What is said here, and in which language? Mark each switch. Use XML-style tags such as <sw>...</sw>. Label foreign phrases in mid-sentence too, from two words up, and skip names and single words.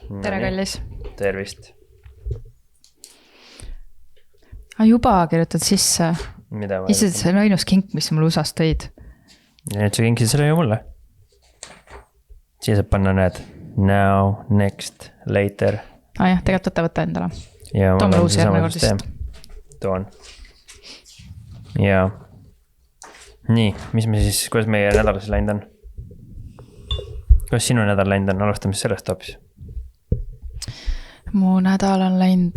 <et>tere, kallis. Tervist. Juba kirjutad sisse. Mida ma Ise see on ainus kink, mis mulle usast tõid. Ja nüüd sa kinkisid selle ju mulle. Siia saab panna need</et> <en>now, next, later.</en> <et>Jah, tegelikult võtta endale. Ja Too mulle uusi järgmine kord vist. Toon. Ja. Nii, mis me siis, kuidas meie nädalas läinud on? Kuidas sinu nädal läinud on? Alustame sellest hoopis. Mu nädal on läinud...</et>